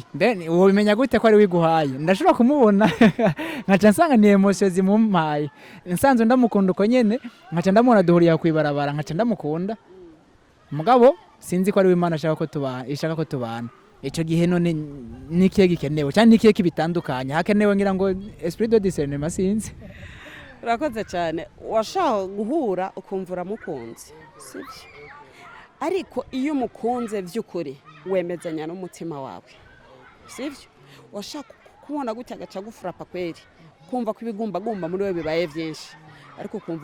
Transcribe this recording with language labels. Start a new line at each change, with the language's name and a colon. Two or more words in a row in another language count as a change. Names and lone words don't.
Rundi: Mbe uwo bimenya gute ko ari wiguhaye? Ndashobora kumubona nkaca nsanga ni emotion zimumpaye, nsanzwe ndamukunda uko nyene, nkaca ndamubona duhuriye kwibarabara, nkaca ndamukunda, mugabo sinzi ko ari Imana ishaka ko tubana. Ico gihe none nikiye gikenewe cyane, nikiye kibitandukanya hakenewe ngira ngo
French: esprit de discernement
Rundi: sinzi. Urakoze cyane. Washaka guhura ukumva uramukunze, sibyo? ariko iyo umukunze by'ukuri wemezanya n'umutima wawe sivyo washaka kubona gutya agaca gufurapa kweri kumva ko ibigumbagumba muri we bibaye byinshi ariko kumva